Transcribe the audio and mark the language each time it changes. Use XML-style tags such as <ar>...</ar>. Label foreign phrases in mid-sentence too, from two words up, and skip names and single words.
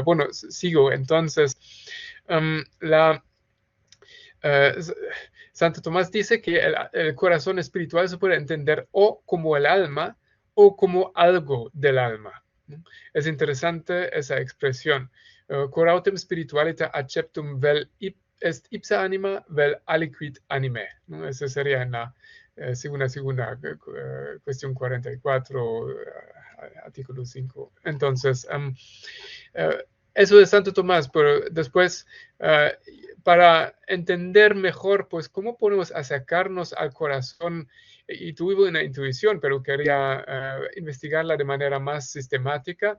<es>Bueno, sigo. Entonces, Santo Tomás dice que el corazón espiritual se puede entender o como el alma o como algo del alma, ¿no? Es interesante esa expresión.</es> <la>Cor autem spiritualita acceptum vel est ipsa anima vel aliquid anime,</la> <es>¿no? Esa sería en la segunda cuestión 44, artículo 5. Entonces, eso de Santo Tomás, pero después, para entender mejor, pues, cómo podemos acercarnos al corazón, y tuve una intuición, pero quería investigarla de manera más sistemática.</es>